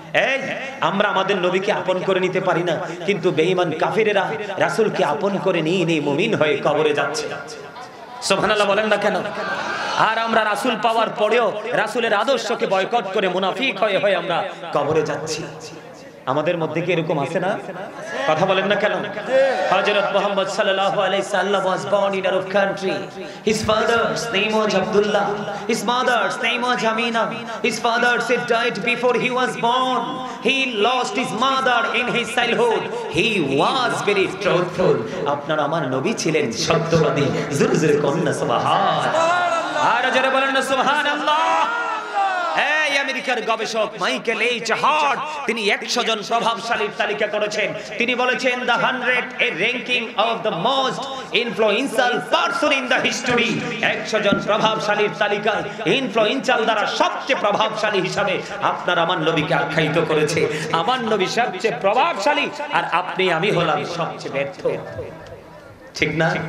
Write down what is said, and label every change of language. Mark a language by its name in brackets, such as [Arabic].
[Bangla] এই আমরা আমাদের নবীকে আপন করে নিতে পারি না, কিন্তু বেঈমান কাফিরেরা রাসূলকে আপন করে নিয়ে মুমিন হয়ে কবরে যাচ্ছে। সুবহানাল্লাহ বলেন না কেন? আর আমরা রাসূল পাওয়ার পরেও রাসূলের আদর্শকে বয়কট করে মুনাফিক হয়ে আমরা কবরে যাচ্ছি। আমাদের মধ্যে কি এরকম আছে না? কথা বলেন না কেন? হযরত মুহাম্মদ সাল্লাল্লাহু আলাইহি সাল্লাম [English] was born in Arab country. His father's name was Abdullah, his mother's name was Amina. His father said died before he was born. He lost his mother in his childhood. He was very truthful. [Bangla] আপনার আমার নবী ছিলেন সত্যবাদী। জোরে জোরে কন্না সুবহানাল্লাহ, আর জোরে বলেন না সুবহানাল্লাহ। এই আমেরিকার গবেষক মাইকেল এইচ হার্ট, তিনি 100 জন প্রভাবশালীর তালিকা করেছেন। তিনি বলেছেন [English] the 100 a ranking of the most influential person in the history। [Bangla] 100 জন প্রভাবশালীর তালিকায় ইনফ্লুয়েন্সিয়াল দ্বারা সবচেয়ে প্রভাবশালী হিসাবে আপনার আমার নবীকে আখ্যায়িত করেছে। আমার নবী সবচেয়ে প্রভাবশালী, আর আপনি আমি হলাম সবচেয়ে ব্যর্থ। ঠিক না?